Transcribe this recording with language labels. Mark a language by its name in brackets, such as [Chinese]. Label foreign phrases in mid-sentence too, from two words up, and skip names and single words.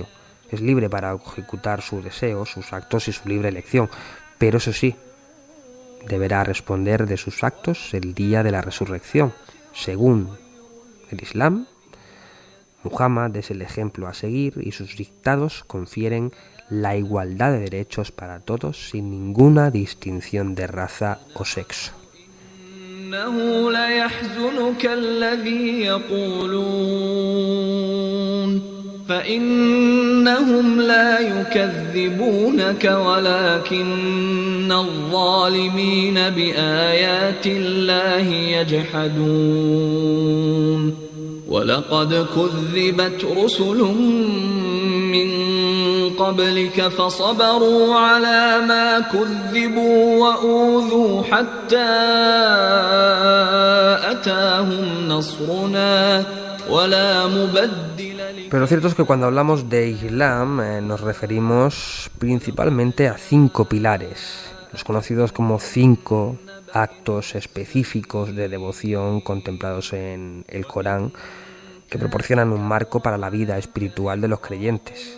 [Spanish] Es libre para ejecutar sus deseos, sus actos y su libre elección, pero eso sí, deberá responder de sus actos el día de la resurrección. Según el Islam, Muhammad es el ejemplo a seguir y sus dictados confieren la igualdad de derechos para todos sin ninguna distinción de raza o sexo. [Arabic] إنه ليحزنك الذي يقولون فإنهم لا يكذبونك ولكن الظالمين بآيات الله يجحدون ولقد كذبت رسل من قبلك فصبروا على ما كذبوا وأوذوا حتى أتاهم نصرنا ولا مبدل. [Spanish] Pero lo cierto es que cuando hablamos de Islam nos referimos principalmente a 5 pilares, los conocidos como 5 actos específicos de devoción contemplados en el Corán, que proporcionan un marco para la vida espiritual de los creyentes.